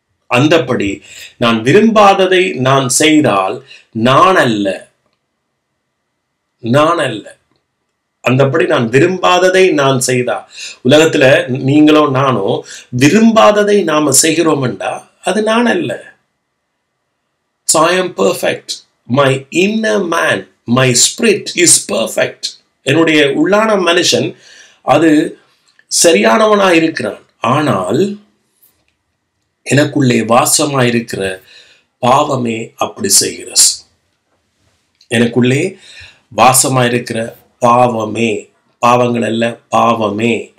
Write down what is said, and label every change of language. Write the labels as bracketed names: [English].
[Tamil] அந்தபடி நான் விரும்பாததை நான் செய்தால் நான் அல்ல, அந்தபடி நான் விரும்பாததை நான் செய்தா, உலகத்துல நீங்களோ நானோ விரும்பாததை நாம செய்கிறோம்டா அது நான் அல்ல. [English] So I am perfect. My inner man, my spirit is perfect. [Tamil] என்னுடைய உள்ளான மனுஷன் அது சரியானவனா இருக்கிறான். ஆனால் எனக்குள்ளே வாசமாயிருக்கிற பாவமே அப்படி செய்கிறது. எனக்குள்ளே வாசமாயிருக்கிற பாவமே, பாவங்கள் அல்ல, பாவமே.